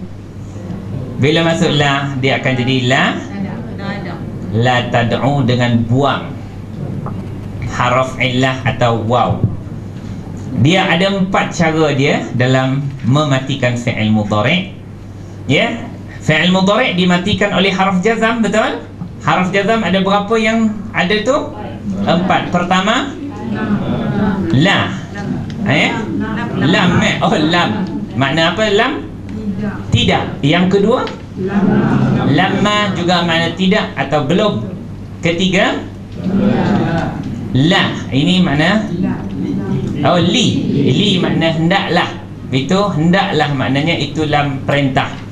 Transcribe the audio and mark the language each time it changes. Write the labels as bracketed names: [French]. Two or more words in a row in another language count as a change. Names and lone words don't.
[Malay] Bila masuk la, dia akan jadi [Arabic] لا تدعو [Malay] dengan buang haraf illah atau waw. Dia ada 4 cara dia dalam mematikan [Arabic] فعل مضارع'. فعل مضارع' [Malay] dimatikan oleh haraf jazam, betul? Haraf jazam ada berapa yang ada tu? 4. Pertama la. Lam. Lam. Makna apa lam? Tidak. Yang kedua lamma juga makna tidak atau belum. Ketiga la. Ini makna li makna hendaklah. Itu hendaklah maknanya itu lam perintah.